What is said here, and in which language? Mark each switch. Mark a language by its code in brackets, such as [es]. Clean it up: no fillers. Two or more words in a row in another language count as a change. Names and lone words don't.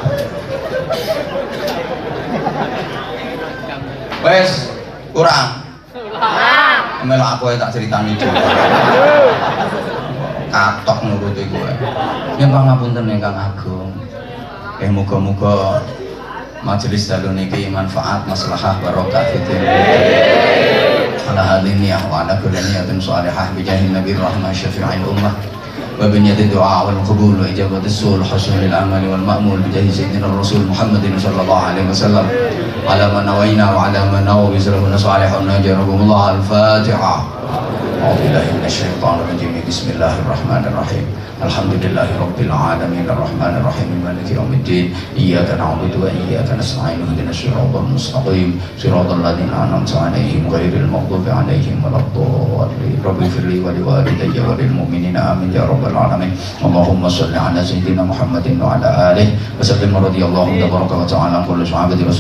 [jv] Wes kurang. Melok aku tak ceritani dhewe. Katok nuruti kowe. Yen pangapunten ingkang agung. Muga-muga majelis dalu niki manfaat maslahah barokah fitin. [ar] على هذه وعلى كل نية صالحة بجاه نبي رحمة شفيع الأمة. وبنية الدعاء والقبول وإجابة السؤال حسن العمل والمأمول بجاه سيدنا الرسول محمد صلى الله عليه وسلم على ما نوينا وعلى ما نوى بسلامنا صالح ونجركم الله الفاتحة. أعوذ بالله من الشيطان الرجيم بسم الله الرحمن الرحيم الحمد لله رب العالمين الرحمن الرحيم مالك يوم الدين إياك نعبد وإياك نستعين اهدنا الصراط المستقيم صراط الذين أنعمت عليهم غير المغضوب عليهم ولا الضالين رب اغفر لي ولوالدي وللمؤمنين آمين يا رب العالمين اللهم صل على سيدنا محمد وعلى آله وسلم رضي الله تبارك وتعالى عن كل صحابة رسول